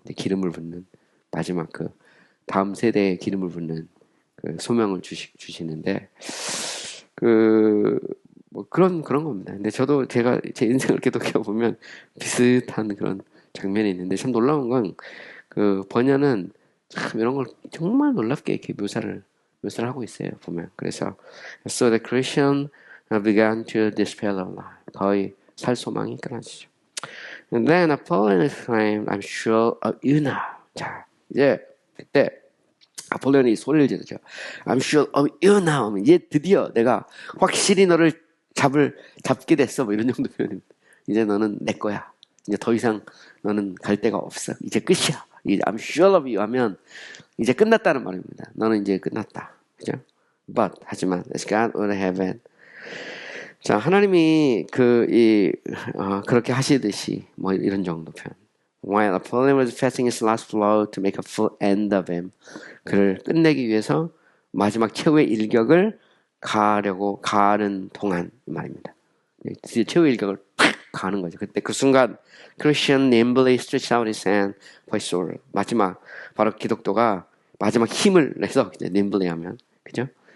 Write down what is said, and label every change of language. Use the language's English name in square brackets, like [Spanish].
[Korean] 기름을 붓는 마지막 다음 세대에 기름을 붓는 소명을 주시는데 뭐 그런 겁니다. 근데 저도 제가 제 인생을 계속해 보면 비슷한 그런 장면이 있는데 참 놀라운 건 번연은 참 이런 걸 정말 놀랍게 이렇게 묘사를 하고 있어요, 보면. [English] 그래서 So the Christian began to despair of life. [Korean] 거의 살 소망이 끊어지죠. [English] And then Apollyon exclaimed, I'm sure of you now. [Korean] 자, 이제 그때 아폴레온이 소리를 지르죠. [English] I'm sure of you now. [Korean] 이제 드디어 내가 확실히 너를 잡게 됐어. 뭐 이런 정도 표현입니다. 이제 너는 내 거야. 이제 더 이상 너는 갈 데가 없어. 이제 끝이야. 이제 I'm sure of you 하면 이제 끝났다는 말입니다. 너는 이제 끝났다. 그죠? [English] But [Korean] 하지만 [English] as God would have it. [Korean] 자, 하나님이 그렇게 하시듯이 뭐 이런 정도 표현. [English] While Apollyon was fasting his last blow to make a full end of him. [Korean] 그를 끝내기 위해서 마지막 최후의 일격을 가는 동안 말입니다. 드디어 최후의 일격을 팍 가는 거죠. 그때 그 순간 [English] Christian nimbly stretched out his hand for his sword. [Korean] 마지막 바로 기독교가 마지막 힘을 내서 nimbly 하면 그죠?